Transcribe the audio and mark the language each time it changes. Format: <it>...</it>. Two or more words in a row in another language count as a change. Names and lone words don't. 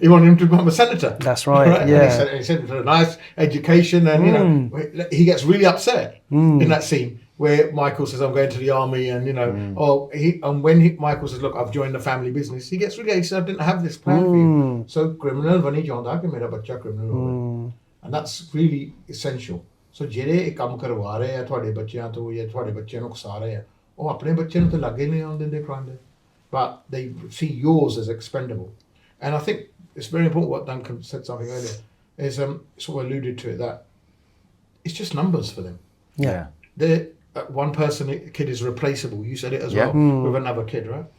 <en>He wanted him to become a senator. That's right. Yeah. And he sent him for a nice education, and you know he gets really upset in that scene where Michael says, "I'm going to the army," and you know, when Michael says, "Look, I've joined the family business," he gets really. He said, "I didn't have this plan for you."</en> <pa>So criminal bani janda ke mera bachcha criminal ho gaya,</pa> <en>and that's really essential. So</en> <pa>ਜਿਹੜੇ ਇਹ ਕੰਮ ਕਰਵਾ ਰਹੇ ਆ ਤੁਹਾਡੇ ਬੱਚਿਆਂ ਤੋਂ ਜਾਂ ਤੁਹਾਡੇ ਬੱਚਿਆਂ ਨੂੰ ਉਕਸਾ ਰਹੇ ਆ ਉਹ ਆਪਣੇ ਬੱਚੇ ਨੂੰ ਤਾਂ ਲੱਗੇ ਨਹੀਂ ਆਉਣ ਦਿੰਦੇ crime ਦੇ</pa> <en>but they see yours as expendable and I think it's very important what Duncan said something earlier is sort of alluded to it that it's just numbers for them. They're one person, a kid is replaceable. You said it as well with another kid, right?</en>